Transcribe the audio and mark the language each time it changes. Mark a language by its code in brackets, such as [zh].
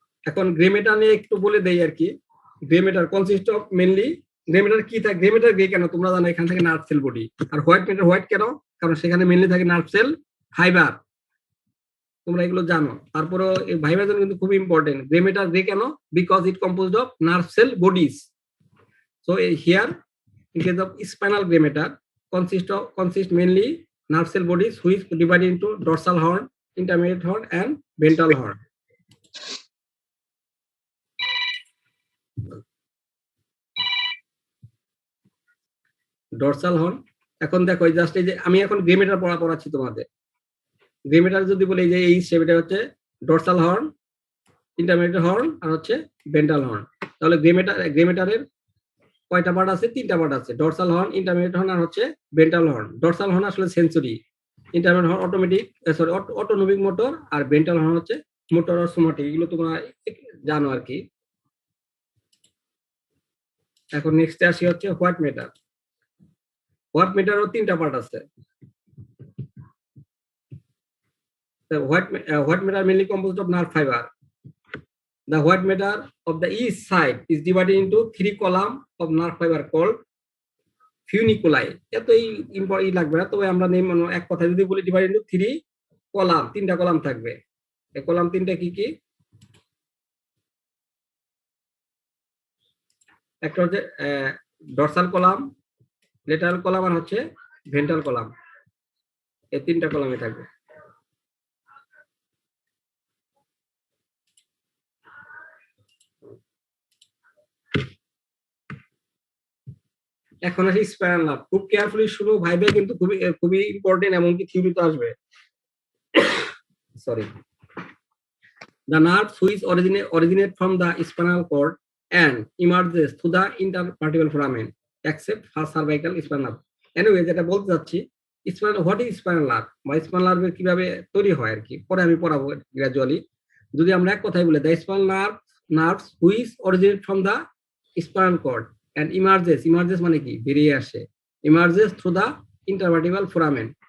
[bn] এখন grey matter নিয়ে একটু বলে দেই আর কি। Grey matter consist of mainly, grey matter কি থাকে, গ্রে ম্যাটার গ্রে কেন তোমরা জানো, এখান থেকে নার্ভ সেল বডি। আর হোয়াইট ম্যাটার হোয়াইট কেন, কারণ সেখানে মেইনলি থাকে নার্ভ সেল ফাইবার, তোমরা এগুলো জানো। তারপরে এই ভাইবার জন্য কিন্তু খুব ইম্পর্টেন্ট। গ্রে ম্যাটার গ্রে কেন, [en] Because it composed of nerve cell bodies. So here in case of spinal gray matter consist mainly nerve cell bodies which divided into dorsal horn, intermediate horn and ventral horn. Dorsal horn. [bn] এখন দেখো just এই যে আমি এখন grey matter পড়াচ্ছি তোমাদের। Grey matter যদি বলি যে এই শেপটা হচ্ছে ডরসাল হর্ন, ইন্টারমিডিয়েট হর্ন আর হচ্ছে ভেন্ট্রাল হর্ন। তাহলে গ্রে ম্যাটারের কয়টা পার্ট আছে, 3টা পার্ট আছে, ডরসাল হর্ন, ইন্টারমিডিয়েট হর্ন আর হচ্ছে ভেন্ট্রাল হর্ন। ডরসাল হর্ন আসলে sensory, intermediate horn autonomic motor, আর ভেন্ট্রাল হর্ন হচ্ছে মোটর আর সোমাটিক। এগুলো তোমরা জানো আর কি। এখন নেক্সট আসি হচ্ছে হোয়াইট ম্যাটার। হোয়াইট ম্যাটারও 3টা পার্ট আছে। [en] White matter mainly composed of nerve fibre. The white matter of the east side is divided into 3 column of nerve fiber called funiculi. [bn] এতই ইম্পর্টেন্ট লাগবে না, তবে আমরা এক কথা যদি বলি ডিভাইড ইনটু 3 কলাম, 3টা কলাম থাকবে। এই কলাম 3টা কি কি, একটা হচ্ছে ডরসাল কলাম, লেটারাল কলাম আর হচ্ছে ভেন্ট্রাল কলাম, এই তিনটা কলামে থাকবে। এখন আসি স্পাইনাল নার্ভ, খুব কেয়ারফুলি শুনো ভাইবে, কিন্তু খুবই খুবই ইম্পর্টেন্ট, এমনকি থিওরিতে আসবে। [en] Sorry, the nerves which originate from the spinal cord and emerges through the intervertebral foramen except first cervical spinal nerve. [bn] Anyway, যেটা বলতে যাচ্ছি, [en] what is spinal nerve [bn] বা স্পাইনাল নার্ভ কিভাবে তৈরি হয় আর কি, পরে আমি পড়াবো গ্রাজুয়ালি। যদি আমরা এক কথায় বলি, [en] the spinal nerves which originate from the spinal cord and emerges [bn] মানে কি, বেরিয়ে আসে, [en] Emerges through the intervertebral foramen.